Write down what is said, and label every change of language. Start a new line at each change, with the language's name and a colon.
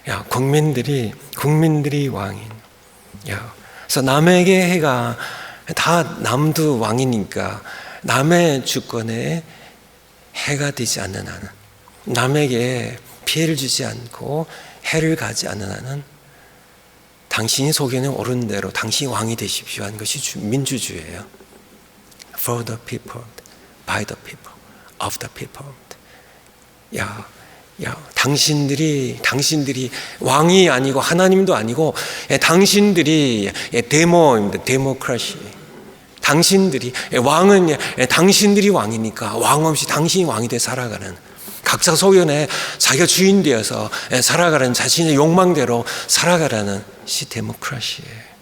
Korean: 국민들이 왕인. 그래서 남에게 해가 다 남도 왕이니까 남의 주권에 해가 되지 않는 한은, 남에게 피해를 주지 않고 해를 가지 않는 한은 당신이 속에는 옳은 대로 당신이 왕이 되십시오 하는 것이 민주주의예요.
English: For the people, by the people, of the people.
Korean: 당신들이 왕이 아니고 하나님도 아니고 당신들이 데모입니다. 데모크라시. 당신들이 왕은 당신들이 왕이니까 왕 없이 당신이 왕이 돼 살아가는, 각자 소견에 자기가 주인 되어서 살아가는, 자신의 욕망대로 살아가라는 시 데모크라시예요.